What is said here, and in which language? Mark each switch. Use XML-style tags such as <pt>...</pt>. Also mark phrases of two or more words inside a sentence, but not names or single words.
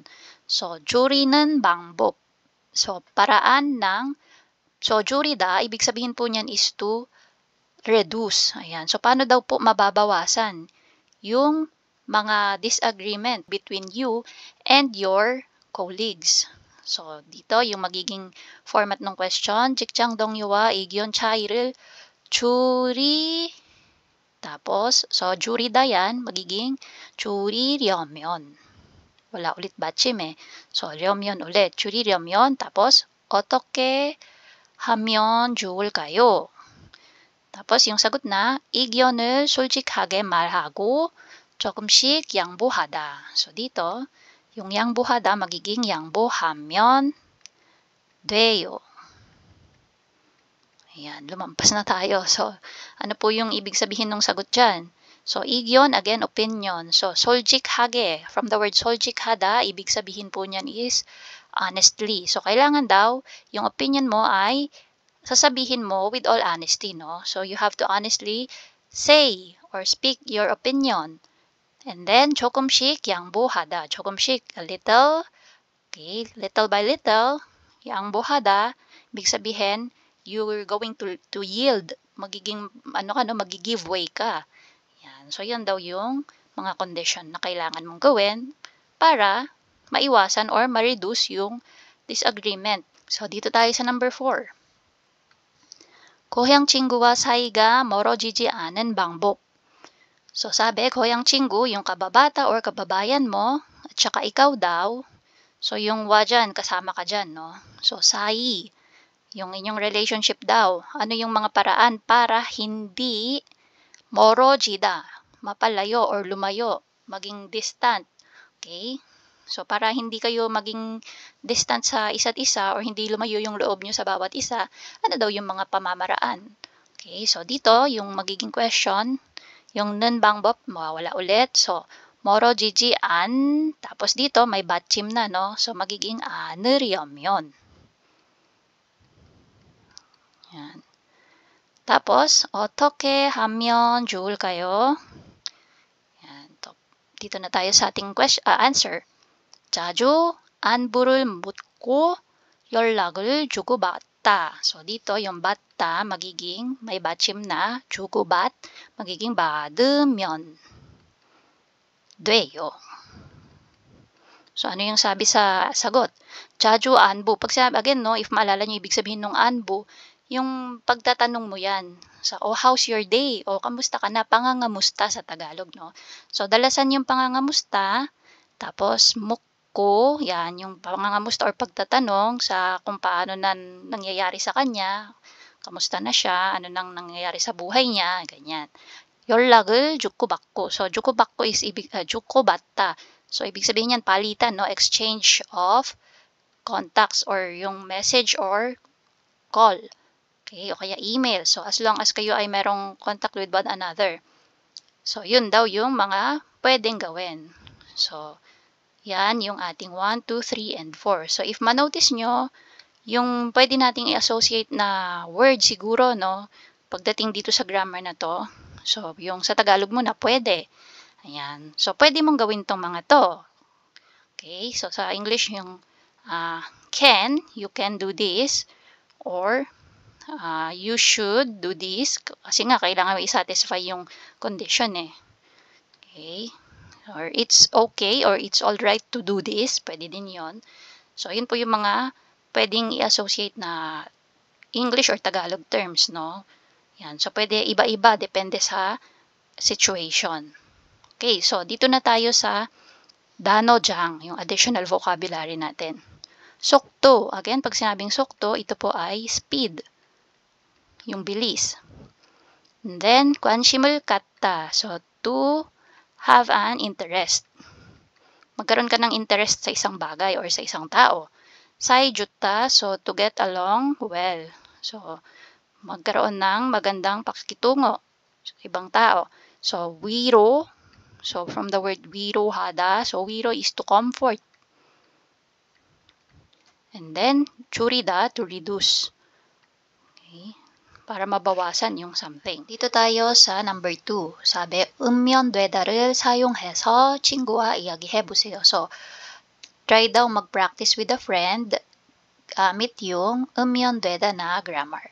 <tl>So,</tl> <ko>줄이는 방법. So, 줄이다,</ko> <tl>ibig sabihin po niyan</tl> <en>is to reduce.</en> <tl>Ayan. So, paano daw po mababawasan yung mga</tl> <en>disagreement between you and your colleagues?</en> <tl>So, dito yung magiging format ng question,</tl> <ko>직장 동료와 의견 차이를</ko> <tl>tapos, so,</tl> <ko>줄이다</ko> <tl>yan, magiging</tl> <ko>줄이려면.</ko> <tl>Wala ulit 받침 eh. So, 려면 ulit.</tl> <ko>줄이려면, tapos, 어떻게 하면 좋을까요?</ko> <tl>tapos, yung sagot na,</tl> <ko>의견을 솔직하게 말하고 조금씩 양보하다.</ko> <tl>So, dito, yung 양보하다 magiging</tl> <ko>양보하면 돼요.</ko> <tl>Ayan, lumampas na tayo. So, ano po yung ibig sabihin ng sagot dyan? So, 의견,</tl> <en>again, opinion. So, 솔직하게, from the word 솔직하다,</en> <tl>ibig sabihin po niyan</tl> <en>is honestly.</en> <tl>So, kailangan daw, yung opinion mo ay sasabihin mo</tl> <en>with all honesty,</en> <tl>no?</tl> <en>So, you have to honestly say or speak your opinion. And then,</en> <ko>조금씩 양보하다. 조금씩,</ko> <en>a little. Okay, little by little. 양보하다,</en> <tl>ibig sabihin,</tl> <en>you're going to yield.</en> <tl>Magiging, mag-give way ka. Yan. So, yan daw yung mga condition na kailangan mong gawin para maiwasan or ma-reduce yung disagreement. So, dito tayo sa number 4.</tl> <ko>고향 친구와 사이가 멀어지지 않은 방법.</ko> <tl>So, sabi,</tl> <ko>고향 친구,</ko> <tl>yung kababata or kababayan mo, at saka ikaw daw. So, yung wa dyan, kasama ka dyan, no? So, sayi, yung inyong relationship daw. Ano yung mga paraan para hindi 멀어지다, mapalayo or lumayo, maging distant. Okay? So, para hindi kayo maging distant sa isa't isa or hindi lumayo yung loob nyo sa bawat isa, ano daw yung mga pamamaraan? Okay? So, dito, yung magiging question, yung</tl> <ko>는 방법,</ko> <tl>mawawala ulit. So,</tl> <ko>멀어지지 않,</ko> <tl>tapos dito, may 받침 na, no? So, magiging 않으려면. Yan. Tapos,</tl> <ko>어떻게 하면 좋을까요?</ko> <tl>Yan. Dito na tayo sa ating answer.</tl> <ko>자주 안부를 묻고 연락을 주고받다.</ko> <tl>So, dito yung 받다 magiging may 받침 na,</tl> <ko>주고받 magiging 받으면 돼요.</ko> <tl>So, ano yung sabi sa sagot?</tl> <ko>자주 안부.</ko> <tl>Pag sinabi, again, no, if maalala nyo, ibig sabihin ng 안부, yung pagtatanong mo yan.</tl> <en>So, oh, how's your day?</en> <tl>O, kamusta ka na? Pangangamusta sa Tagalog, no? So, dalasan yung pangangamusta, tapos mukko, yan, yung pangangamusta or pagtatanong sa kung paano nangyayari sa kanya, kamusta na siya, ano nang nangyayari sa buhay niya, ganyan.</tl> <ko>연락을 주고받고. So, 주고받고 is 주고받다.</ko> <tl>So, ibig sabihin yan, palitan, no?</tl> <en>Exchange of contacts or yung message or call.</en> <tl>Okay, o kaya email.</tl> <en>So, as long as</en> <tl>kayo ay merong</tl> <en>contact with one another.</en> <tl>So, yun daw yung mga pwedeng gawin. So, yan yung ating 1, 2, 3, and 4. So, if manotice nyo, yung pwede nating i-associate na word siguro, no? Pagdating dito sa grammar na to. So, yung sa Tagalog mo na pwede. Ayan. So, pwede mong gawin tong mga to.</tl> <en>Okay, so</en> <tl>sa English yung</tl> <en>can, you can do this, or you should do this,</en> <tl>kasi nga kailangan i-satisfy yung condition eh.</tl> <en>Okay, or it's okay or it's all right to do this,</en> <tl>pwede din yon. So yun po yung mga pwedeng i-associate na English or Tagalog terms, no? Yan, so pwede iba-iba depende sa situation. Okay, so dito na tayo sa danojang, yung additional vocabulary natin. Sokto, again, pag sinabing sokto, ito po ay speed, yung bilis.</tl> <en>And then,</en> <ko>관심을 갖다,</ko> <en>so to have an interest.</en> <tl>Magkaroon ka ng interest sa isang bagay or sa isang tao.</tl> <ko>사이좋다,</ko> <en>so to get along well. So,</en> <tl>magkaroon ng magandang pakikitungo sa ibang tao. So, 위로,</tl> <en>so from the word 위로하다, so 위로 is to comfort. And then, 줄이다, to reduce.</en> <tl>Okay, para mabawasan yung something. Dito tayo sa number 2. Sabi,</tl> <ko>읍면되다를 사용해서 친구와 이야기해보세요.</ko> <tl>So, try daw mag-practice</tl> <en>with a friend</en> <tl>gamit yung 읍면되다 na grammar.</tl>